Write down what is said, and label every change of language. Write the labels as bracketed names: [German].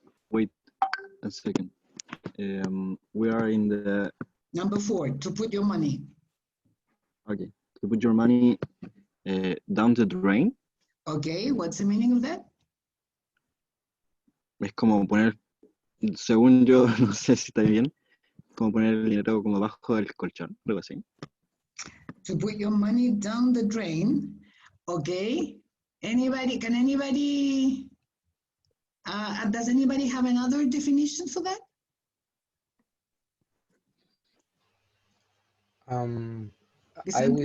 [English] Wait a second. We are in the... Number 4, to put your money. Okay, to put your money down the drain. Okay, what's the meaning of that? [Spanish] Es como poner, según yo, no sé si está bien, como poner el dinero como abajo del colchón, algo así. [English] To put your money down the drain. Okay. Anybody, can anybody, does anybody have another definition for that? I would